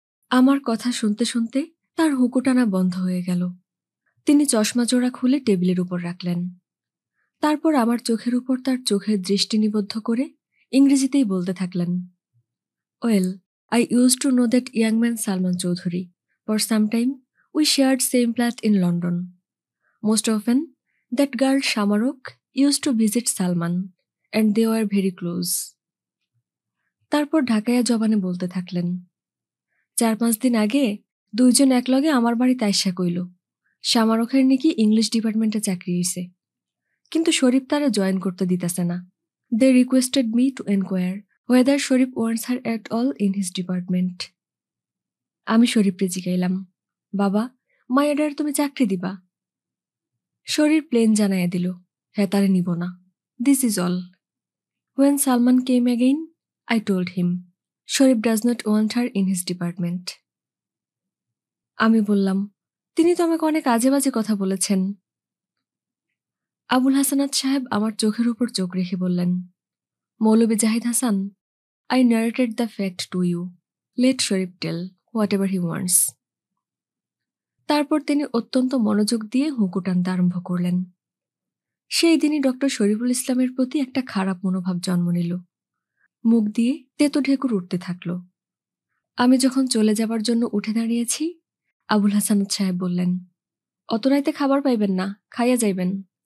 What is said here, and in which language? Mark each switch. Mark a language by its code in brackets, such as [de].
[bn] আমার কথা শুনতে শুনতে তার হুঁকো টানা বন্ধ হয়ে গেল। তিনি চশমা জোড়া খুলে টেবিলের উপর রাখলেন। তারপর আমার চোখের উপর তার চোখের দৃষ্টি নিবদ্ধ করে ইংরেজিতেই বলতে থাকলেন, well, [en] I used to know that young man Salman Chaudhuri. For some time, we shared same flat in London. Most often, that girl Shamarok used to visit Salman, and they were very close. [bn] তারপর ঢাকাইয়া জবানে বলতে থাকলেন, 4-5 দিন আগে দুইজন একলগে আমার বাড়িতে আইসা কইল শামারকের নাকি ইংলিশ ডিপার্টমেন্টে চাকরি হইছে, কিন্তু শরীফ তারা জয়েন করতে দিতেছে না। [en] They requested me to inquire whether Sharif wants her at all in his department. [bn] আমি শরীফরে জিগাইলাম, বাবা, মায়াডার তুমি চাকরি দিবা? শরীর প্লেন জানাইয়া দিল, হ্যাঁ, তারে নিব না। [en] This is all. When Salman came again, I told him, Sharif does not want her in his department. [bn] আমি বললাম, তিনি তো আমাকে অনেক আজে বাজে কথা বলেছেন। আবুল হাসানাত সাহেব আমার চোখের উপর চোখ রেখে বললেন, মৌলভী Zahid Hasan, [en] I narrated the fact to you. Let Sharif tell whatever he wants. [bn] তারপর তিনি অত্যন্ত মনোযোগ দিয়ে হুঁকো টানতে আরম্ভ করলেন। সেই দিনই ডক্টর শরীফুল ইসলামের প্রতি একটা খারাপ মনোভাব জন্ম নিল। মুখ দিয়ে তেতো ঢেকুর উঠতে থাকল। আমি যখন চলে যাবার জন্য উঠে দাঁড়িয়েছি, আবুল হাসানাত সাহেব বললেন, অত রাইতে খাবার পাইবেন না, খাইয়া যাইবেন।